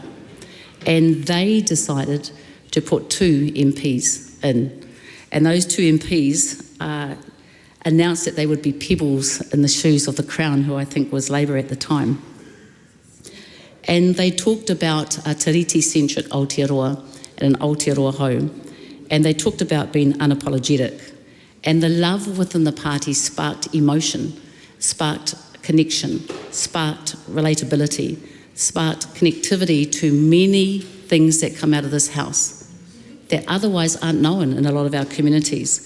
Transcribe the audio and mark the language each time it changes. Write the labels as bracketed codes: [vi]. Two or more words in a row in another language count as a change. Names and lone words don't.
[en] And they decided to put 2 MPs in. And those 2 MPs announced that they would be pebbles in the shoes of the Crown, who I think was Labour at the time. And they talked about a tiriti-centric Aotearoa and an Aotearoa home. And they talked about being unapologetic. And the love within the party sparked emotion, sparked connection, sparked relatability, sparked connectivity to many things that come out of this house that otherwise aren't known in a lot of our communities.